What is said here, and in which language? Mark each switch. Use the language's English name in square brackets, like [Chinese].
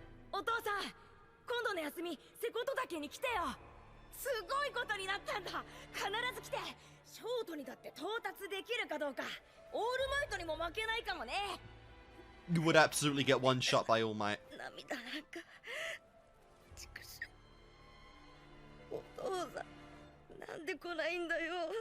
[Japanese] お父さん、今度の休み瀬古岳に来てよ。すごいことになったんだ。必ず来て。ショートにだって到達できるかどうか。オールマイトにも負けないかもね。 [English] You would absolutely get one shot by All Might. [Japanese] 涙なんか。お父さん、なんで来ないんだよ。